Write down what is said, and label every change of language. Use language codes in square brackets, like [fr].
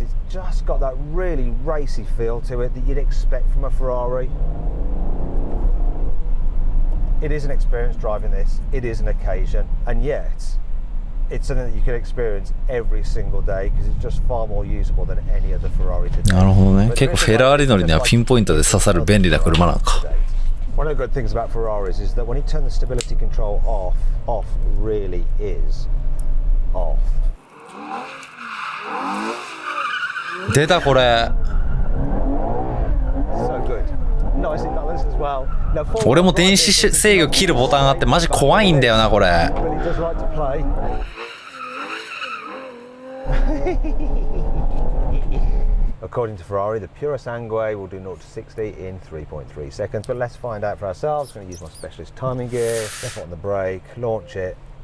[en] It's just got that really racy feel to it that you'd expect from a Ferrari. It is an experience driving this. It is an occasion, and yet it's something that you can experience every single day because it's just far more usable than any other Ferrari today. [ja] なるほどね。結構フェラーリ乗りにはピンポイントで刺さる便利な車なんか。 [en] One of the good things about Ferraris is that when you turn the stability control off really is off. [ja] 出たこれ。 [en] So good. Nicely balanced as well. [ja] 俺も電子制御切るボタンあってマジ怖いんだよなこれ。 [en] Really does like to play. According to Ferrari, the Pura Sangue will do 0 to 60 in 3.3 seconds. But let's find out for ourselves. I'm going to use my specialist timing gear, left foot on the brake, launch it.